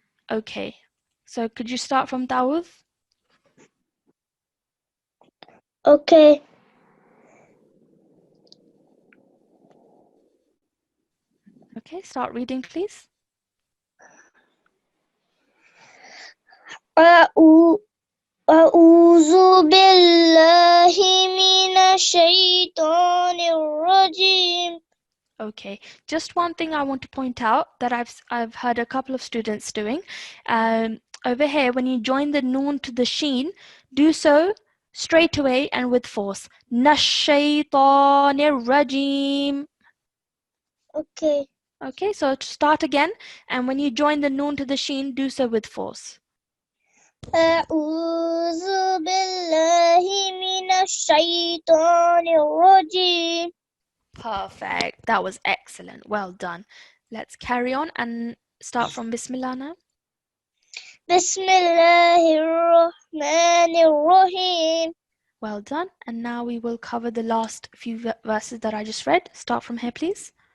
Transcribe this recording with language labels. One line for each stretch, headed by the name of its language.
English: Okay, so could you start from Dawood? Okay. Okay, start reading, please.
Arabic: أعوذ بالله من الشيطان الرجيم.
English: Okay, just one thing I want to point out that I've heard a couple of students doing. Over here, when you join the noon to the sheen, do so straight away and with force.
Arabic: Nashaytanir rajim.
English: Okay. Okay, so start again, and when you join the noon to the sheen, do so with force.
Arabic: أعوذ بالله من الشيطان الرجيم.
English: Perfect. That was excellent. Well done. Let's carry on and start from Bismillah now.
Arabic: بسم الله الرحمن الرحيم.
English: Well done. And now we will cover the last few verses that I just read. Start from here, please.